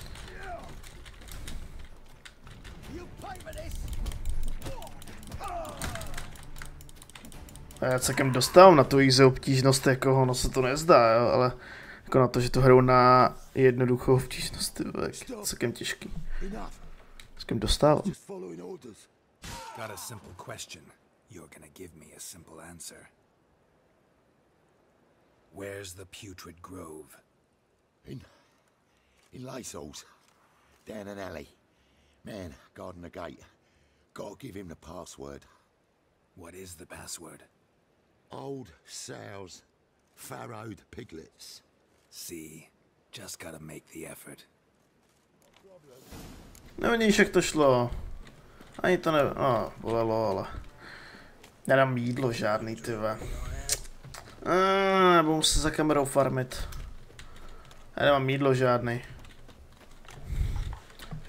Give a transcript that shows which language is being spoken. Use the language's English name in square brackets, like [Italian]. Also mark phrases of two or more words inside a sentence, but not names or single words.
[Czech] Já celkem dostávám na tu easy obtížnost, jako ono se to nezdá, jo, ale jako na to, že to hrajou na jednoduchou obtížnost, je celkem těžký. Celkem dostávám. [English] Got a simple question. You're gonna give me a simple answer. Where's the Putrid Grove? In Lysol's. Down an alley. Man, guarding the gate. Gotta give him the password. What is the password? Old sows, farrowed piglets. See, just gotta make the effort. [Czech] Nevidíš, jak to šlo. Ani to ne... No, bolelo, ale... Nedám jídlo žádný, tyve. Nebo musím za kamerou farmit. Já nemám jídlo žádný.